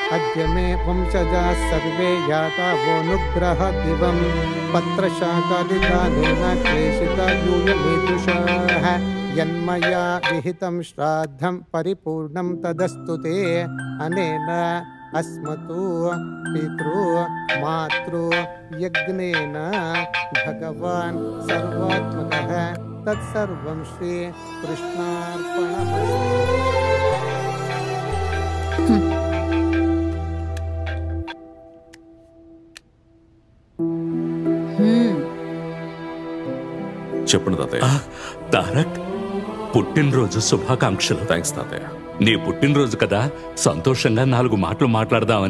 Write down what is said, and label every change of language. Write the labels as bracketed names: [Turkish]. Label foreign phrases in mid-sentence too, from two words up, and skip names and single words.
[Sanskrit] अद्य मे वंशजाः सर्वे याता वोनुग्रह दिवं पत्रशाकादिदानेन क्लेशिता यूयमेतुषः यन्मया विहितं श्राद्धं परिपूर्णं तदस्तु ते अनेन अस्मतु पितृ मातृ यज्ञेन भगवान् सर्वात्मकः तत्सर्वं श्री कृष्णार्पणमस्तु। [Telugu] చెప్పండి తాతయ్య. తారక్, పుట్టినరోజు శుభాకాంక్షలు. థ్యాంక్స్ తాతయ్య. నీ పుట్టినరోజు కదా, సంతోషంగా 4 మాటలు మాట్లాడదామని.